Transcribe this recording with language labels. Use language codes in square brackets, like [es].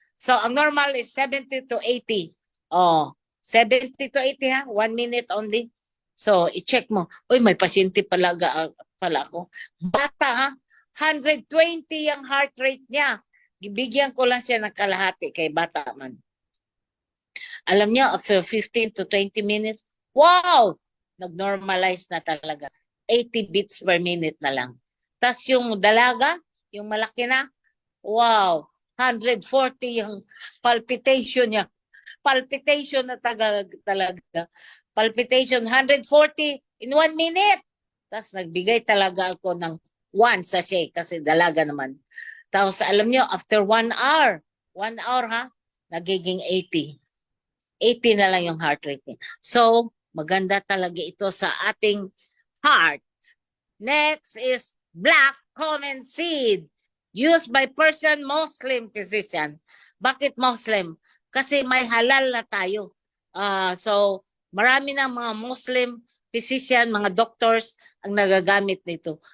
[en] So, ang normal is 70 to 80. Oh, 70 to 80 ha? 1 minute only. So, [tl] i-check mo. Uy, may pasyente pala ako. Bata ha? 120 yung heart rate niya. Bigyan ko lang siya ng kalahati kay bata man. Alam niyo, [en] after 15 to 20 minutes, [tl] wow! Nag-normalize na talaga. 80 beats per minute na lang. Tapos yung dalaga, yung malaki na, wow! 140 yung palpitation niya. Palpitation na talaga. [en] Palpitation, 140 in 1 minute. [tl] Tapos nagbigay talaga ako ng 1 sachet kasi dalaga naman. Tapos alam niyo, [en] after 1 hour, [tl] 1 hour ha, nagiging 80. 80 na lang yung heart rate niya. So, maganda talaga ito sa ating heart. [en] Next is black cumin seed used by Persian Muslim physician. [tl] Bakit Muslim? Kasi may halal na tayo. So, marami na mga Muslim physician, mga doctors ang nagagamit nito.